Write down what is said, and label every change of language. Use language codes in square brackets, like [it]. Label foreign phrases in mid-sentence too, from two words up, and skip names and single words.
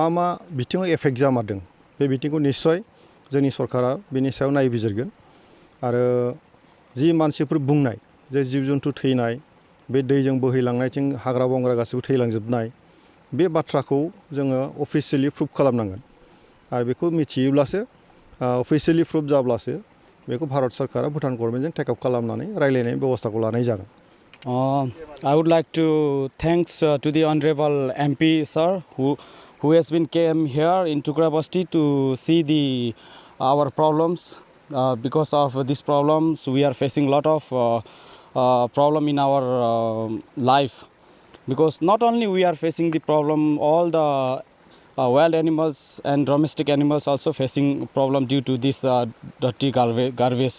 [brx] मा बिथिङाव एफेक्ट जामारदों बे बिथिंखौ निस्सय जोंनि सरकारा बेनि सायाव नायबिजिरगोन आरो जि मानसिफोर बुंनाय जे जिब जुन्थु थैनाय बे दैजों बोहैलांनायथिं हाग्रा बंग्रा गासैबो थैलांजोबनाय बे बाथ्राखौ जोङो [en] officially prove [brx] खालामनांगोन आरो बेखौ मिथियोब्लासो [en] officially prove [brx] जाब्लासो बेखौ भारत सरकारा भुटान गभर्नमेन्टजों टेकआप खालामनानै रायलायनायनि बेबस्थाखौ लानाय जागोन [en] I would like to thanks to the honorable MP sir who has been came here in Tukra Basti to see our problems. Because of these problems we are facing a lot of problem in our life, because not only we are facing the problem, all the wild animals and domestic animals also facing problem due to this dirty garbage.